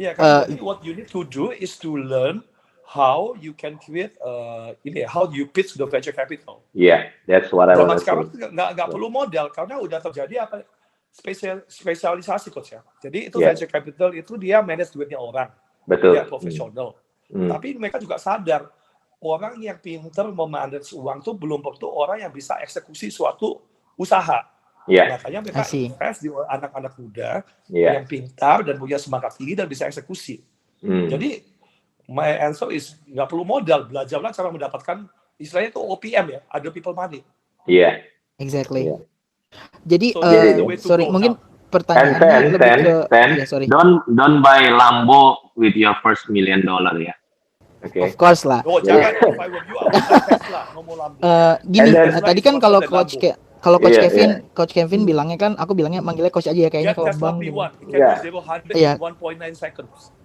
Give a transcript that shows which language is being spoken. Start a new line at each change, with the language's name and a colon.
Indonesian: Iya kan,
English: what you need to do is to learn how you can create how you pitch the venture capital. That's what I want to say.
Indonesian: Sekarang nggak perlu modal karena udah terjadi spesialisasi coach ya. Jadi itu venture capital itu dia manage duitnya orang, dia profesional. Tapi mereka juga sadar orang yang pintar memanage uang tuh belum tentu orang yang bisa eksekusi suatu usaha. Makanya mereka invest di anak-anak muda yang pintar dan punya semangat tinggi dan bisa eksekusi. Jadi
English: my answer is
Indonesian: nggak perlu modal, belajarlah cara mendapatkan istilahnya itu OPM ya,
English: other people money. Exactly.
Indonesian: Jadi mungkin pertanyaannya lebih ke
English: don't buy Lambo with your first $1 million ya. Of course lah.
Indonesian: Jangan,
English: if I were you, I would Tesla,
Indonesian: ngomong
English: Lambo.
Indonesian: Gini, tadi kan kalau Coach Kevin bilangnya kan, aku bilangnya manggilnya Coach aja ya kayaknya kalau Bang.
English: 1.9 seconds.